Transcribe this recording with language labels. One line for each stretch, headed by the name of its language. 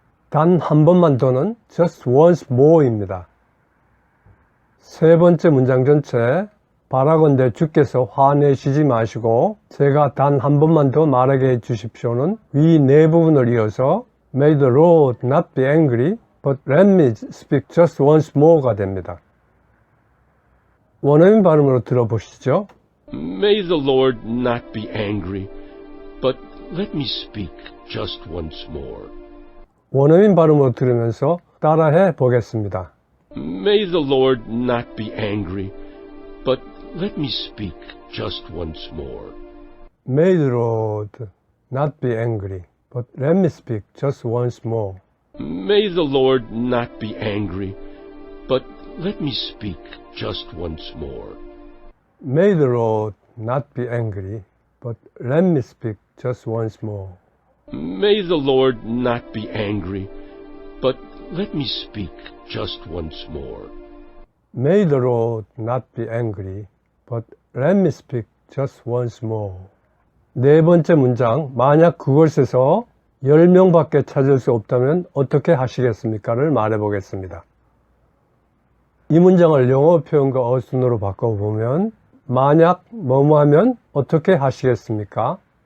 Korean: 단 한 번만 더는 just once more입니다. 세 번째 문장 전체 바라건대 주께서 화내시지 마시고 제가 단 한 번만 더 말하게 해주십시오는 위 네 부분을 이어서
English: May the Lord not be angry, but let me speak just once more
Korean: 가 됩니다. 원어민 발음으로 들어보시죠.
English: May the Lord not be angry, but let me speak just once more.
Korean: 원어민 발음으로 들으면서 따라해 보겠습니다.
English: May the Lord not be angry, but let me speak just once more. May the Lord not be angry, but let me speak just once more. May the Lord not be angry, but let me speak just once more. May the Lord not be angry, but let me speak just once more. May the Lord not be angry, but let me speak just once more. May the Lord not be angry, but let me speak just once more.
Korean: 네 번째 문장, 만약 그곳에서 10명밖에 찾을 수 없다면 어떻게 하시겠습니까?를 말해보겠습니다. 이 문장을 영어 표현과 어순으로 바꿔보면 만약 뭐뭐 하면 어떻게 하시겠습니까?